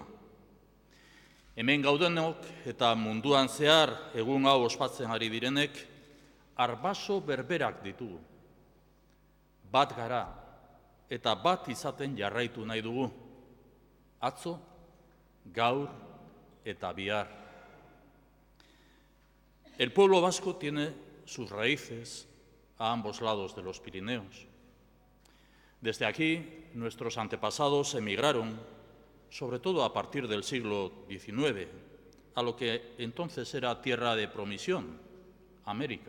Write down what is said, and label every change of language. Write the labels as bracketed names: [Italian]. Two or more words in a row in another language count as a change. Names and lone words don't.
[Basque] Hemen gaudenok eta munduan zehar egun hau ospatzen ari direnek, arbaso berberak ditugu. Bat gara eta bat izaten jarraitu nahi dugu. Atzo, gaur eta bihar. [Spanish] El pueblo vasco tiene sus raíces a ambos lados de los Pirineos. Desde aquí, nuestros antepasados emigraron, sobre todo a partir del siglo XIX, a lo que entonces era tierra de promisión, América.